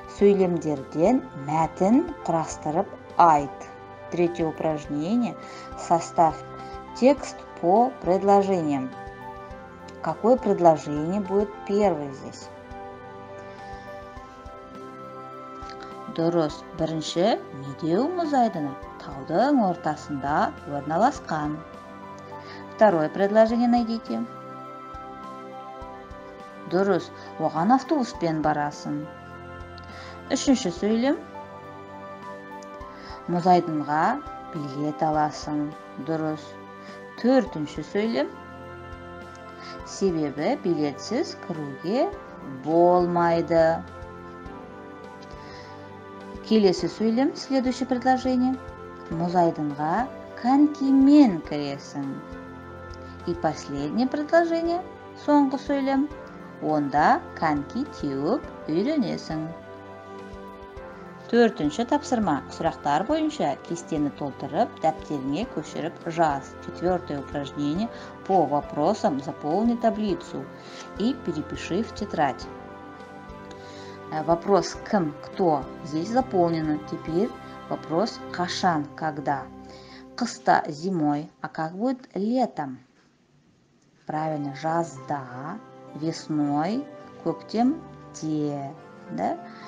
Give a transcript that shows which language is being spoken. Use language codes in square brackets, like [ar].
[kk] Сөйлемдерден мәтін құрастырып айт. [ru] Третье упражнение. Составь текст по предложениям. Какое предложение будет первое здесь? [kk] Дұрыс. Бірінші, медеу мұз айдыны таудың ортасында орналасқан. [ru] Второе предложение найдите. [kk] Дұрыс. Оған автобуспен барасың. Үшінші сөйлем. Мұз айдынға билет аласың. Дұрыс. Төртінші сөйлем. Себебі билетсіз кіруге болмайды. Келесі сөйлем, [ru] следующее предложение. [kk] Мұз айдынға конькимен кіресің. [ru] И последнее предложение, [kk] соңғы сөйлем. Онда коньки теуіп үйренесің. Төртінші тапсырма. Сұрақтар бойынша кестені толтырып, дәптеріңе көшіріп жаз. [ru] Четвертое упражнение. По вопросам заполни таблицу и перепиши в тетрадь. Вопрос кім, кто здесь заполнено. Теперь вопрос [kk] қашан, [ru] когда. [kk] Қыста, [ru] зимой. А как будет летом? Правильно, [kk] жазда, [ru] весной, [kk] көктемде, [ru] да?